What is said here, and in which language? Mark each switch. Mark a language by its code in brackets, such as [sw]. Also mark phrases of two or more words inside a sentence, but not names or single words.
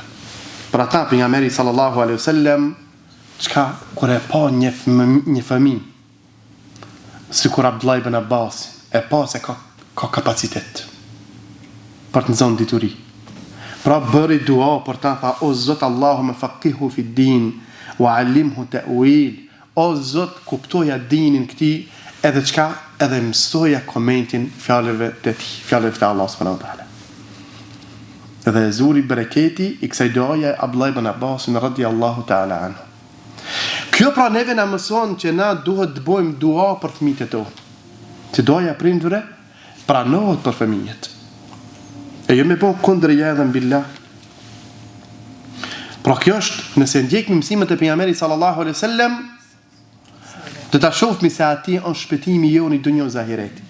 [sq] Për ata pejgamberi [ar] صلى الله عليه وسلم [sq] çka kur e pa një fëmijë sikur Abdullah ibn Abbas e pa se ka kapacitet për të nxjerrë dituri. Pra bëri dua për ta, tha o Zot [ar] اللهم فقهه في الدين وعلمه التأويل, [sq] o Zot, kuptoja dinin këtij, edhe çka, edhe mësoja komentin fjalëve të tij, fjalëve të Allahut [ar] سبحانه وتعالى. [sq] Dhe e zuri bereketi i kësaj doje Abdullah ibn Abbas [ar] رضي الله تعالى عنه. [sq] Kjo pra neve na mëson që na duhet të bëjmë dua për fëmijët e tonë. Që doja prindëre pranohet për fëmijët. E jo me po kundër [ar] عياذا بالله. [sq] Pra kjo është, nëse ndjekmi mësimet e pejgamberit [ar] صلى الله عليه وسلم, [sq] do ta shohmi se ati është shpëtimi jonë i dunjës së ahiretit.